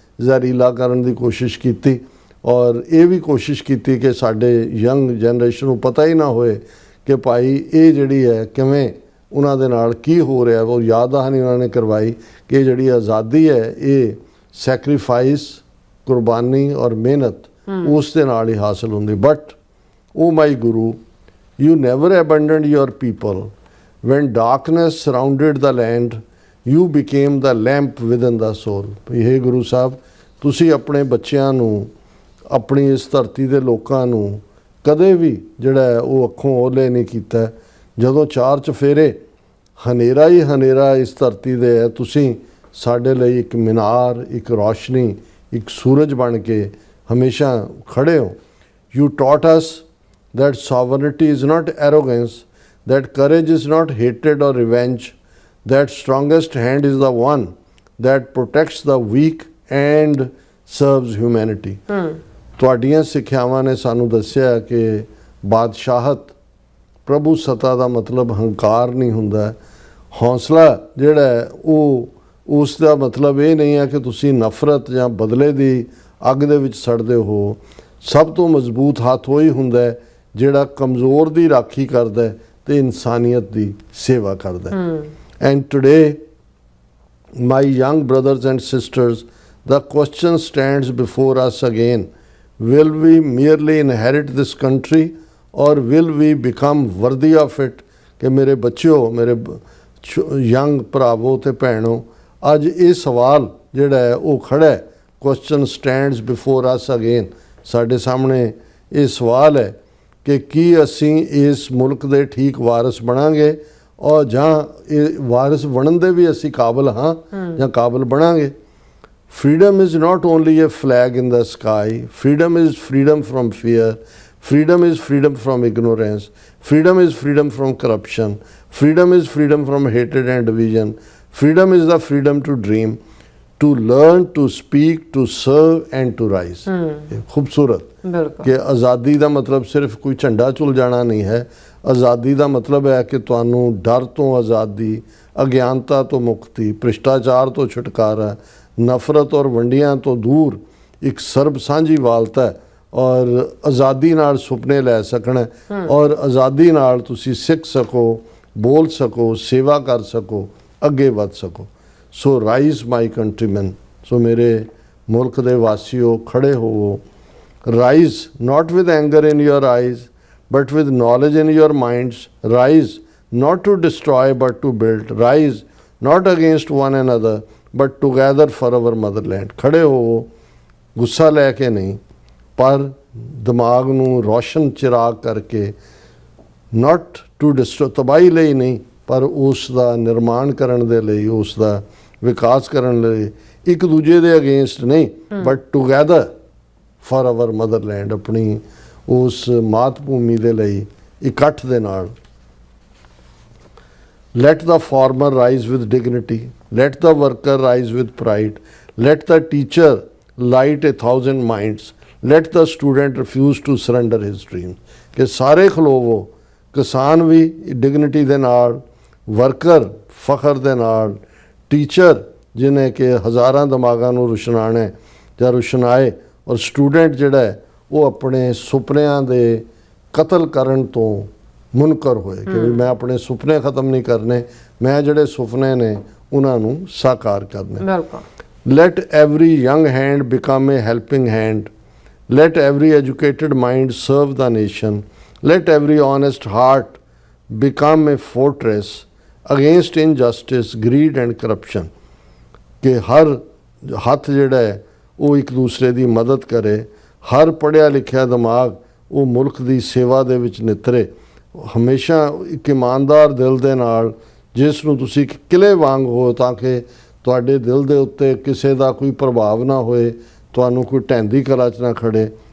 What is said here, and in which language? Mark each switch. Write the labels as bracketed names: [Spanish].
[Punjabi] ਜ਼ਹਿਰੀਲਾ ਕਰਨ ਦੀ ਕੋਸ਼ਿਸ਼ ਕੀਤੀ ਔਰ ਇਹ ਵੀ ਕੋਸ਼ਿਸ਼ ਕੀਤੀ ਕਿ ਸਾਡੇ ਯੰਗ ਜਨਰੇਸ਼ਨ ਨੂੰ ਪਤਾ ਹੀ ਨਾ ਹੋਏ ਕਿ ਭਾਈ ਇਹ ਜਿਹੜੀ ਹੈ ਕਿਵੇਂ ਉਹਨਾਂ ਦੇ ਨਾਲ ਕੀ ਹੋ ਰਿਹਾ। ਉਹ ਯਾਦ ਦਹਾਨੀ ਉਹਨਾਂ ਨੇ ਕਰਵਾਈ ਕਿ ਜਿਹੜੀ ਆਜ਼ਾਦੀ ਹੈ ਇਹ ਸੈਕਰੀਫਾਈਸ, ਕੁਰਬਾਨੀ ਔਰ ਮਿਹਨਤ ਉਸ ਦੇ ਨਾਲ ਹੀ ਹਾਸਲ ਹੁੰਦੀ। [English] But oh my Guru, you never abandoned your people. When darkness surrounded the land, you became the lamp within the soul. [Punjabi] ਇਹ ਗੁਰੂ ਸਾਹਿਬ, ਤੁਸੀਂ ਆਪਣੇ ਬੱਚਿਆਂ ਨੂੰ, ਆਪਣੀ ਇਸ ਧਰਤੀ ਦੇ ਲੋਕਾਂ ਨੂੰ ਕਦੇ ਵੀ ਜਿਹੜਾ ਹੈ ਉਹ ਅੱਖੋਂ ਓਹਲੇ ਨਹੀਂ ਕੀਤਾ। ਜਦੋਂ ਚਾਰ ਚਫੇਰੇ ਹਨੇਰਾ ਹੀ ਹਨੇਰਾ ਇਸ ਧਰਤੀ ਦੇ ਹੈ, ਤੁਸੀਂ ਸਾਡੇ ਲਈ ਇੱਕ ਮੀਨਾਰ, ਇੱਕ ਰੌਸ਼ਨੀ, ਇੱਕ ਸੂਰਜ ਬਣ ਕੇ ਹਮੇਸ਼ਾ ਖੜੇ ਹੋ। [English] You taught us that sovereignty is not arrogance, that courage is not hatred or revenge, that strongest hand is the one that protects the weak and serves humanity. [Punjabi] ਤੁਹਾਡੀਆਂ ਸਿੱਖਿਆਵਾਂ ਨੇ ਸਾਨੂੰ ਦੱਸਿਆ ਕਿ ਬਾਦਸ਼ਾਹਤ, ਪ੍ਰਭੂ ਸੱਤਾ ਦਾ ਮਤਲਬ ਹੰਕਾਰ ਨਹੀਂ ਹੁੰਦਾ। ਹੌਸਲਾ ਜਿਹੜਾ ਹੈ ਉਹ ਉਸ ਦਾ ਮਤਲਬ ਇਹ ਨਹੀਂ ਹੈ ਕਿ ਤੁਸੀਂ ਨਫ਼ਰਤ ਜਾਂ ਬਦਲੇ ਦੀ ਅੱਗ ਦੇ ਵਿੱਚ ਸੜਦੇ ਹੋ। ਸਭ ਤੋਂ ਮਜ਼ਬੂਤ ਹੱਥ ਉਹ ਹੀ ਹੁੰਦਾ ਹੈ ਜਿਹੜਾ ਕਮਜ਼ੋਰ ਦੀ ਰਾਖੀ ਕਰਦਾ ਹੈ ਤੇ ਇਨਸਾਨੀਅਤ ਦੀ ਸੇਵਾ ਕਰਦਾ ਹੈ। [English] And today my young brothers and sisters, the question stands before us again. Will we merely inherit this country or will we become worthy of it? [Punjabi] ਕਿ ਮੇਰੇ ਬੱਚਿਓ, ਮੇਰੇ ਯੰਗ ਭਰਾਵੋ ਤੇ ਭੈਣੋ, ਅੱਜ ਇਹ ਸਵਾਲ ਜਿਹੜਾ ਹੈ ਉਹ ਖੜਾ ਹੈ। [English] question stands before us again. [Punjabi] ਸਾਡੇ ਸਾਹਮਣੇ ਇਹ ਸਵਾਲ ਹੈ ਕਿ ਕੀ ਅਸੀਂ ਇਸ ਮੁਲਕ ਦੇ ਠੀਕ ਵਾਰਿਸ ਬਣਾਂਗੇ ਔਰ ਜਾਂ ਇਹ ਵਾਰਿਸ ਬਣਨ ਦੇ ਵੀ ਅਸੀਂ ਕਾਬਲ ਹਾਂ ਜਾਂ ਕਾਬਲ ਬਣਾਂਗੇ। [English] Freedom is not only a flag in the sky. Freedom is freedom from fear. Freedom is freedom from ignorance. Freedom is freedom from corruption. Freedom is freedom from hatred and division. Freedom is the freedom to dream, to learn, to speak, to serve and to rise. [Punjabi] ਖੂਬਸੂਰਤ ਕਿ ਆਜ਼ਾਦੀ ਦਾ ਮਤਲਬ ਸਿਰਫ ਕੋਈ ਝੰਡਾ ਝੁਲ ਜਾਣਾ ਨਹੀਂ ਹੈ। ਆਜ਼ਾਦੀ ਦਾ ਮਤਲਬ ਹੈ ਕਿ ਤੁਹਾਨੂੰ ਡਰ ਤੋਂ ਆਜ਼ਾਦੀ, ਅਗਿਆਨਤਾ ਤੋਂ ਮੁਕਤੀ, ਭ੍ਰਿਸ਼ਟਾਚਾਰ ਤੋਂ ਛੁਟਕਾਰਾ, ਨਫ਼ਰਤ ਔਰ ਵੰਡੀਆਂ ਤੋਂ ਦੂਰ ਇੱਕ ਸਰਬ ਸਾਂਝੀ ਵਾਲਤਾ ਹੈ ਔਰ ਆਜ਼ਾਦੀ ਨਾਲ ਸੁਪਨੇ ਲੈ ਸਕਣਾ ਔਰ ਆਜ਼ਾਦੀ ਨਾਲ ਤੁਸੀਂ ਸਿੱਖ ਸਕੋ, ਬੋਲ ਸਕੋ, ਸੇਵਾ ਕਰ ਸਕੋ, ਅੱਗੇ ਵੱਧ ਸਕੋ। [English] so rise my countryman, [Punjabi] ਸੋ ਮੇਰੇ ਮੁਲਕ ਦੇ ਵਾਸੀਓ ਖੜੇ ਹੋਵੋ। [English] Rise not with anger in your eyes but with knowledge in your minds. Rise not to destroy but to build. Rise not against one another but together for our motherland. [Punjabi] ਖੜੇ ਹੋਵੋ, ਗੁੱਸਾ ਲੈ ਕੇ ਨਹੀਂ ਪਰ ਦਿਮਾਗ ਨੂੰ ਰੋਸ਼ਨ ਚਿਰਾਗ ਕਰਕੇ, [English] not to destroy, [Punjabi] ਤਬਾਹੀ ਲਈ ਨਹੀਂ ਪਰ ਉਸ ਦਾ ਨਿਰਮਾਣ ਕਰਨ ਦੇ ਲਈ, ਉਸ ਦਾ ਵਿਕਾਸ ਕਰਨ ਲਈ, ਇੱਕ ਦੂਜੇ ਦੇ ਅਗੇਂਸਟ ਨਹੀਂ [English] but together for our motherland, [Punjabi] ਆਪਣੀ ਉਸ ਮਾਤ ਭੂਮੀ ਦੇ ਲਈ ਇਕੱਠ ਦੇ ਨਾਲ। [English] Let the farmer rise with dignity. Let the worker rise with pride. Let the teacher light 1,000 minds. Let the student refuse to surrender his dreams. [Punjabi] ਕਿ ਸਾਰੇ ਖਲੋਵੋ, ਕਿਸਾਨ ਵੀ ਡਿਗਨਿਟੀ ਦੇ ਨਾਲ, ਵਰਕਰ ਫਖਰ ਦੇ ਨਾਲ, ਟੀਚਰ ਜਿਹਨੇ ਕਿ ਹਜ਼ਾਰਾਂ ਦਿਮਾਗਾਂ ਨੂੰ ਰੁਸ਼ਨਾਣਾ ਜਾਂ ਰੁਸ਼ਨਾਏ, ਔਰ ਸਟੂਡੈਂਟ ਜਿਹੜਾ ਹੈ ਉਹ ਆਪਣੇ ਸੁਪਨਿਆਂ ਦੇ ਕਤਲ ਕਰਨ ਤੋਂ ਮੁਨਕਰ ਹੋਏ ਕਿ ਵੀ ਮੈਂ ਆਪਣੇ ਸੁਪਨੇ ਖਤਮ ਨਹੀਂ ਕਰਨੇ, ਮੈਂ ਜਿਹੜੇ ਸੁਪਨੇ ਨੇ ਉਹਨਾਂ ਨੂੰ ਸਾਕਾਰ ਕਰਨੇ। [English] Let every young hand become a helping hand. Let every educated mind serve the nation. Let every honest heart become a fortress against injustice, greed and corruption. [Punjabi] ਕਿ ਹਰ ਹੱਥ ਜਿਹੜਾ ਹੈ ਉਹ ਇੱਕ ਦੂਸਰੇ ਦੀ ਮਦਦ ਕਰੇ, ਹਰ ਪੜ੍ਹਿਆ ਲਿਖਿਆ ਦਿਮਾਗ ਉਹ ਮੁਲਕ ਦੀ ਸੇਵਾ ਦੇ ਵਿੱਚ ਨਿਤਰੇ, ਹਮੇਸ਼ਾ ਇੱਕ ਇਮਾਨਦਾਰ ਦਿਲ ਦੇ ਨਾਲ, ਜਿਸ ਨੂੰ ਤੁਸੀਂ ਕਿਲੇ ਵਾਂਗ ਹੋ ਤਾਂ ਕਿ ਤੁਹਾਡੇ ਦਿਲ ਦੇ ਉੱਤੇ ਕਿਸੇ ਦਾ ਕੋਈ ਪ੍ਰਭਾਵ ਨਾ ਹੋਏ, ਤੁਹਾਨੂੰ ਕੋਈ ਢਹਿੰਦੀ ਕਲਾ 'ਚ ਨਾ ਖੜੇ।